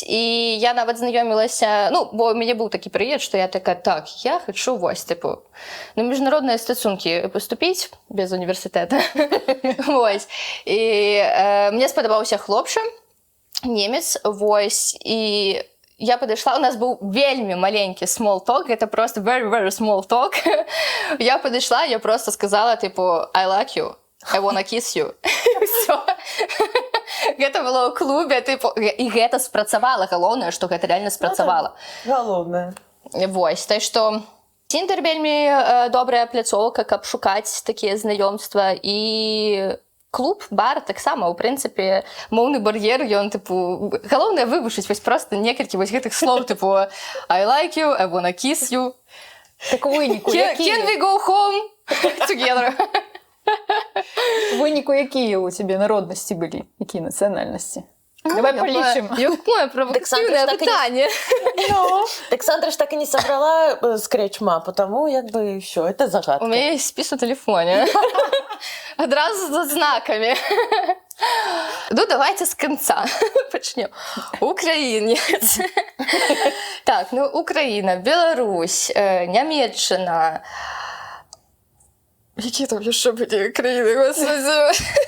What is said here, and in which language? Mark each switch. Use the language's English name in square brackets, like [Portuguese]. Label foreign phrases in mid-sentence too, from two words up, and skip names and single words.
[Belarusian] І я нават знаёмілася, бо у мяне быў такі прыезд, што я такая, я хачу, вось, на міжнародныя стасункі паступіць без універсітэта. Вось. І мне спадабаўся хлопча, немец, вось, і я падышла, у нас быў вельмі маленькі [English] small talk, [Belarusian] гэта просто [English] very, very small talk. [Belarusian] Я падышла, я просто сказала, [English] I like you, I wanna kiss you. [Belarusian] Всё. Гэта было ў клубе, і гэта спрацавала. Галоўнае, што гэта реально спрацавала. Галоўнае. Вось, так што Тіндер вельмі добрая пляцоўка, каб шукаць такія знаёмства, і клуб, бар таксама, у прынцыпе, моўны бар'ер, ён, галоўнае вывучыць вось проста некалькі вось гэтых слоў, [English] I like you, I wanna kiss you. [Belarusian] Так у выніку, [English] Can we go home together? [Belarusian] У выніку, якія ў цябе народнасці былі? Якія нацыянальнасці? Давай палічым. Якое правакатыўнае пытанне. Александра ж так і не сабрала скрэч-мап, [Russian] потому всё, это загадка. У меня есть спіс на телефоне. [Belarusian] Адразу з знаками. Давайте з конца пачнем. Украінец. Так, Украіна, Беларусь, Нямецчына. Які там яшчэ былі краіны, господи?